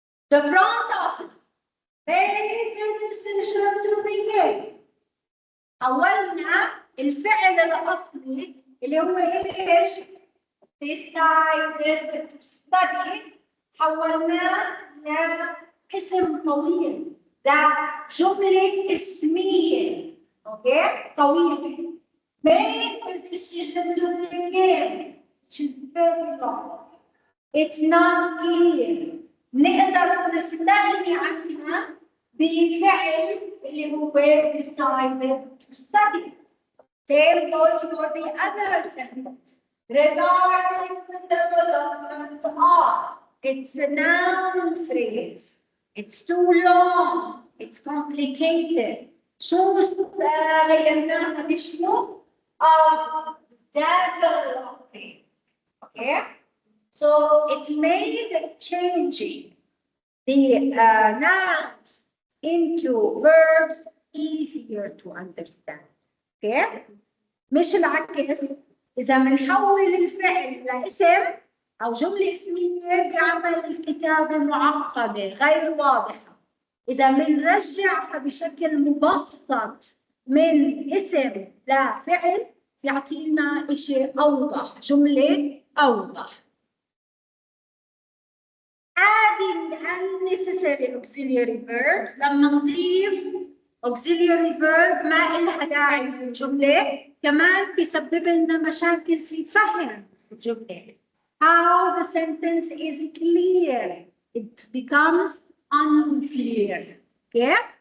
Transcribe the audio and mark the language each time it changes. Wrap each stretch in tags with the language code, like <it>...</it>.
<en>The front office made the decision to begin.</en> <ar>حولنا الفعل الأصلي اللي هو إيش؟</ar> <en>decided to study</en> <ar>حولناه لاسم طويل لجملة اسمية اوكي طويلة</ar> <en>made the decision to begin which is very long it's not clear</en> <ar>نقدر نستغني عنها بفعل اللي هو</ar> <en>decided to study. Same goes for the other sentence. Regarding the development of, it's a noun phrase. It's too long. It's complicated.</en> <ar>شو غيرناها بشنو؟</ar> <en>Of developing. Okay? So it made changing the nouns into verbs easier to understand.</en> <ar>Okay? مش العكس. إذا بنحول الفعل لاسم أو جملة اسمية بيعمل الكتابة معقدة غير واضحة. إذا بنرجعها بشكل مبسط من اسم لفعل بيعطينا إشي أوضح، جملة أوضح.</ar> <en>Adding unnecessary auxiliary verbs</en> <ar>لما نضيف auxiliary verb ما إلها داعي في الجملة كمان بيسبب لنا مشاكل في فهم الجملة.</ar> <en>How the sentence is clear, it becomes unclear. Okay?</en>